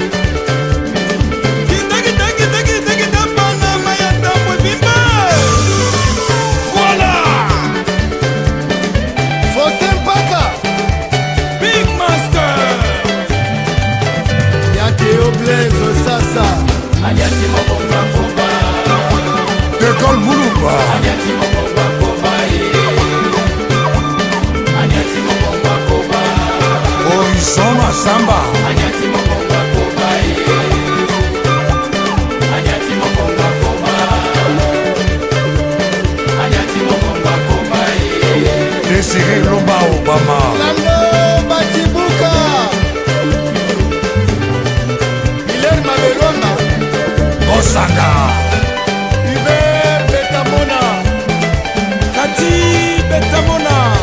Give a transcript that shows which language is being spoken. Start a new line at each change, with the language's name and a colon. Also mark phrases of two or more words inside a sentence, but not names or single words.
Lingala: Kita, Panama ya Tambwe, viva! Voilà! Faustin Paka,
English: Big Master!
Lingala: Yateo Blaise Sasa, Aliansi Mokomba Koba. De Gaulle Moulumba. Aliansi Mokomba Koba. Aliansi Mokomba Koba. Horizon Massamba. Aliansi Mokomba Koba. Aliansi Mokomba Koba. Aliansi Mokomba Koba. Désiré Lomba Obama. Lando Batibuka, Hilaire Mabelonga, Osaka. Hubert Betamona, Kati Betamona.